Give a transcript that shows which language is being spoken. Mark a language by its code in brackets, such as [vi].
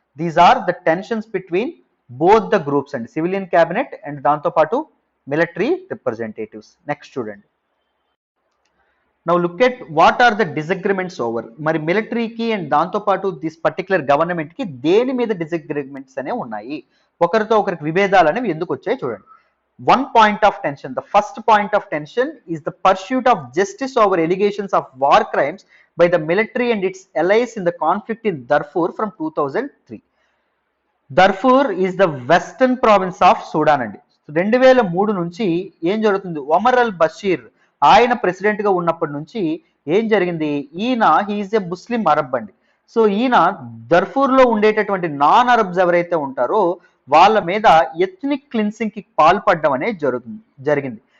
[en] these are the tensions between both the groups and civilian cabinet and [te] దాంతో పాటు [en] Military representatives. Next [te] చూడండి. [en] Now look at what are the disagreements over. [te] మరి మిలిటరీకి and దాంతో పాటు this particular government కి దేని మీద డిసగ్రిమెంట్స్ అనేవి ఉన్నాయి, ఒకరితో ఒకరికి విభేదాలు అనేవి ఎందుకు వచ్చాయి చూడండి. [en] One point of tension, the first point of tension is the pursuit of justice over allegations of war crimes by the military and its allies in the conflict in Darfur from 2003. Darfur is the western province of Sudan అండి. [te] 2003 నుంచి ఏం జరుగుతుంది, ఒమర్ అల్ బషీర్ ఆయన president గా ఉన్నప్పటి నుంచి ఏం జరిగింది, ఈయన [en] he is a Muslim Arab [te] అండి. సో ఈయన దర్ఫూర్ లో ఉండేటటువంటి నాన్ అరబ్స్ ఎవరైతే ఉంటారో వాళ్ళ మీద ఎథ్నిక్ క్లిన్సింగ్ కి పాల్పడడం అనేది జరిగింది.